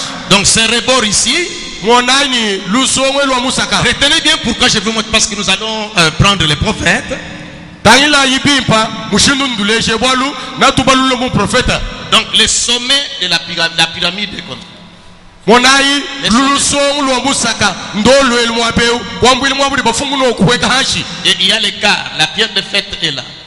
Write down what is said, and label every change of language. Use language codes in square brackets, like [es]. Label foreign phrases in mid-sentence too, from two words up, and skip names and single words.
[fr] Donc ce rebord ici, [kg] monani lusongo lwa musaka. [fr] Retenez bien pourquoi je vous montre, parce que nous allons prendre les prophètes. Donc le sommet de la pyramide est comme et il y a l'écart, la pierre de fête est là.